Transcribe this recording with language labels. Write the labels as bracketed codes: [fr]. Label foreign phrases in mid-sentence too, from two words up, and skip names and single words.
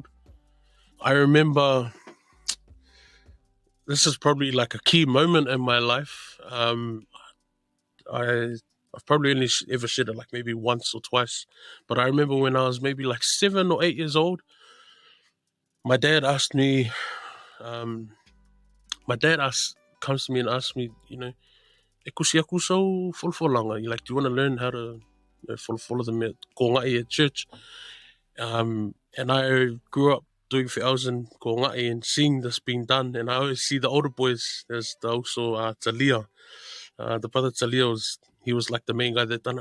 [en] I remember this is probably like a key moment in my life. I've probably only ever shared it like maybe once or twice, but I remember when I was maybe like 7 or 8 years old, my dad asked me, comes to me and asks me, [tvl] e kusi aku sau folfolanga. [en] Like, do you want to learn how to follow the kongai at church? And I grew up doing hours in kongai and seeing this being done, and I always see the older boys. There's also Talia. The brother Talia he was like the main guy that done it.